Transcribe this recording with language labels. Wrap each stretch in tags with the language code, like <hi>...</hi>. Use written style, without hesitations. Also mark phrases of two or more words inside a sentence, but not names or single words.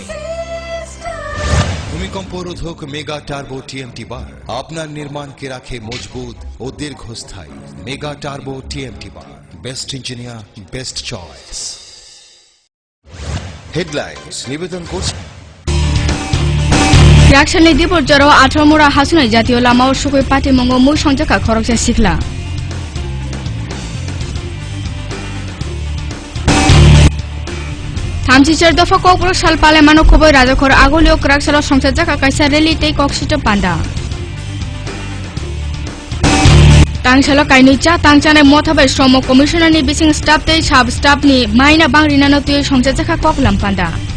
<bn>ভূমিকম্প রোধক মেগা টার্বো টিএমটি বার আপনার নির্মাণকে রাখে মজবুত ও দীর্ঘস্থায়ী। মেগা টার্বো টিএমটি বার,</bn> <en>best engineer, best choice.</en> <bn>হেডলাইন্স নিবেদন করছেন</bn> <trp>Reaction dibor jaro 18 mura hasunai jatiyo lama o sukoi pati mongo mui songjaka khoroksa sikla Thamchichar dofa kokbro salpale mano khoboi rajakhor agolio kraksalo songsar jaka kaisa reli tei koksito panda Tangsalo kainui tangchane mothabai shromo commissioner ni bising staff tei sub staff ni maina bangrinano tui songsar jaka koklam panda</trp>